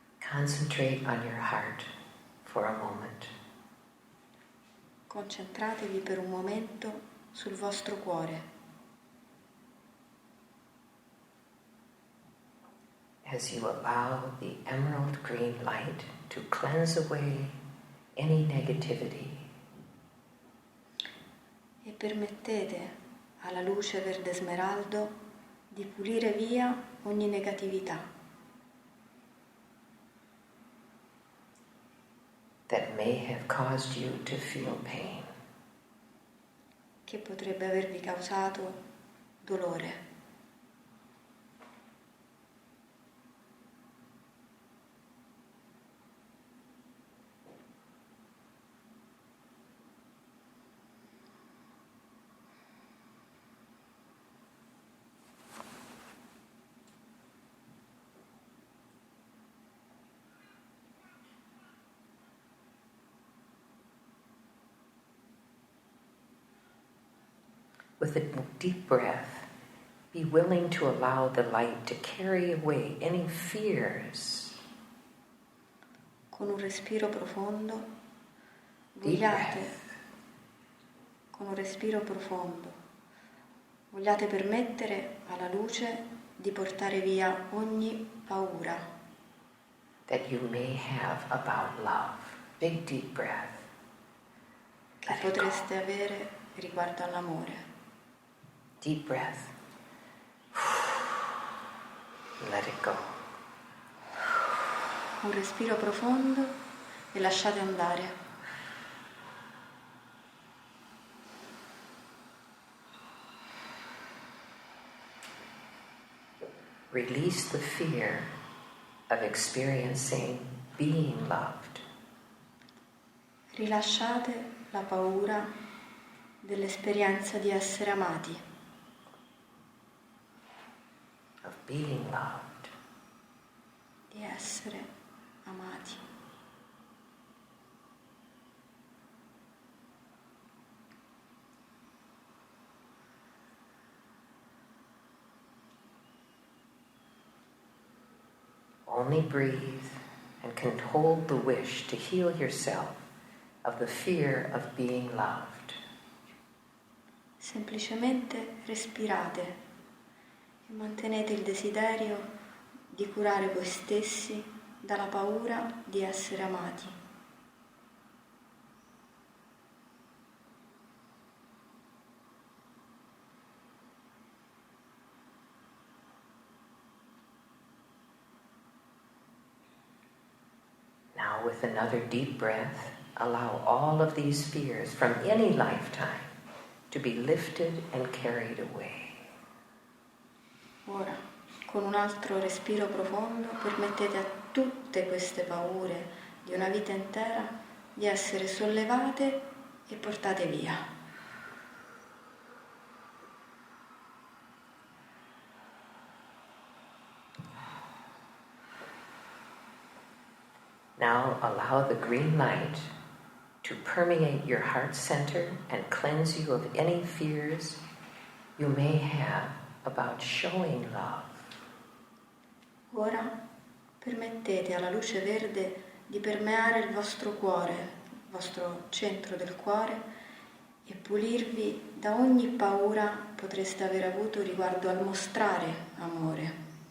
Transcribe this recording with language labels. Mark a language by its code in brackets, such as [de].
[en] Concentrate on your heart for a moment. [it] Concentratevi per un momento sul vostro cuore. [en] As you allow the emerald green light to cleanse away any negativity. [it] E permettete alla luce verde smeraldo di pulire via ogni negatività [en] That may have caused you to feel pain. [it] che potrebbe avervi causato dolore. [en] With a deep breath, be willing to allow the light to carry away any fears. [it] Con un respiro profondo, [en] Deep breath. [it] con un respiro profondo, vogliate permettere alla luce di portare via ogni paura [en] That you may have about love. Big deep breath. [it] che potreste avere riguardo all'amore. [en] Deep breath. Let it go. [it] Un respiro profondo e lasciate andare. [en] Release the fear of experiencing being loved. [it] Rilasciate la paura dell'esperienza di essere amati. [en] Of being loved. [it] Di essere amati. [en] Only breathe and can hold the wish to heal yourself of the fear of being loved. [it] Semplicemente respirate e mantenete il desiderio di curare voi stessi dalla paura di essere amati. [en] Now, with another deep breath, allow all of these fears from any lifetime to be lifted and carried away. [it] Ora, con un altro respiro profondo, permettete a tutte queste paure di una vita intera di essere sollevate e portate via. [en] Now allow the green light to permeate your heart center and cleanse you of any fears you may have about showing love. [it] Ora permettete alla luce verde di permeare il vostro cuore, il vostro centro del cuore, e pulirvi da ogni paura potreste aver avuto riguardo al mostrare amore.